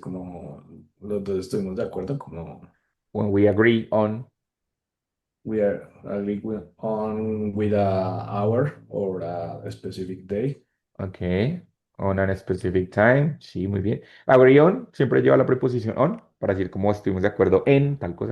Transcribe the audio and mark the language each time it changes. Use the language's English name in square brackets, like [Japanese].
[Spanish] Como los dos estuvimos de acuerdo, como [English] When we agree on, we are agree with a hour or a specific day. okay, on a specific time, [Spanish] sí, muy bien. Agree on siempre lleva la preposición on para decir como estuvimos de acuerdo en tal cosa.